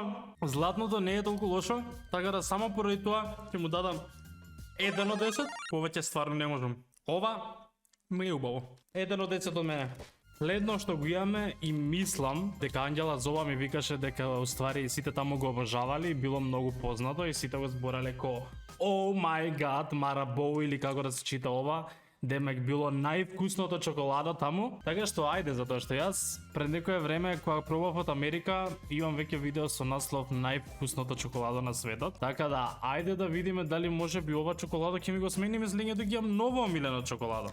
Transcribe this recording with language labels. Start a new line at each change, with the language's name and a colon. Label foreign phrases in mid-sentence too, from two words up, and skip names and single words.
Macedonian: Златното не е толку лошо, така да само поради тоа ќе му дадам 1 од 10. Повеќе стварно не можам. Ова ми е убаво. 1 од 10 од мене. Следно што го имаме и мислам дека Ангела Зоба ми викаше дека уствари сите таму го обожавали, било многу познато и сите го зборале ко
English: Oh my god,
Macedonian: Марабоу или како да се чита ова. демек било највкусното чоколадо таму. Така што ајде, затоа што јас пред некое време кога пробав од Америка, имам веќе видео со наслов највкусното чоколадо на светот. Така да ајде да видиме дали може би ова чоколадо ќе ми го смени мислењето, ќе имам ново омилено чоколадо.